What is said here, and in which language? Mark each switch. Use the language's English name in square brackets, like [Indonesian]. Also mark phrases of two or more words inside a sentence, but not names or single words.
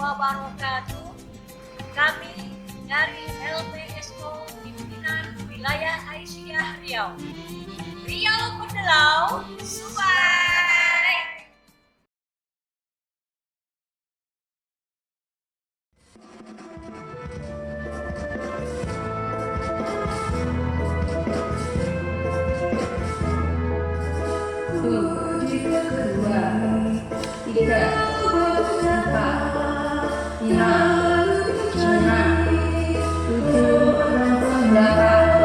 [Indonesian] wabarakatuh. Kami dari LPSO Pimpinan Wilayah Aisyah Riau. Riau Pendelau, Subay. Dua, tiga, empat, lima, enam, tujuh, delapan,